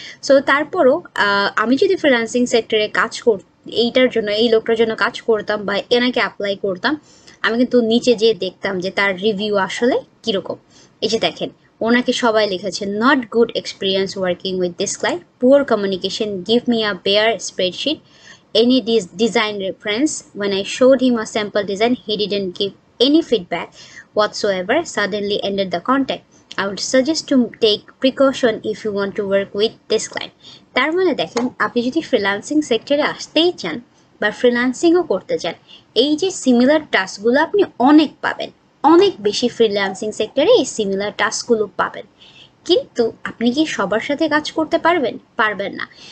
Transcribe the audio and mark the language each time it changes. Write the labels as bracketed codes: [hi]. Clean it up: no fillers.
[bn] So তারপরও আমি যদি ফ্রিল্যান্সিং সেক্টরে কাজ এইটার জন্য, এই লোকটার জন্য কাজ করতাম বা এনাকে অ্যাপ্লাই করতাম, আমি কিন্তু নিচে যেয়ে দেখতাম যে তার রিভিউ আসলে কীরকম। এই যে দেখেন, ওনাকে সবাই লিখেছে [en] Not good experience working with this client, poor communication, give me a bare spreadsheet, any design reference. When I showed him a sample design, he didn't give any feedback whatsoever, suddenly ended the contact. I would suggest to take precaution if you want to work with this client. [bn] তার মানে দেখেন, আপনি যদি freelancing সেক্টরে আসতেই চান বা ফ্রিল্যান্সিংও করতে চান, এই যে সিমিলার টাস্কগুলো আপনি অনেক পাবেন, অনেক বেশি ফ্রিল্যান্সিং সেক্টরে এই সিমিলার টাস্কগুলো পাবেন। কিন্তু আপনি কি সবার সাথে কাজ করতে পারবেন? পারবেন না।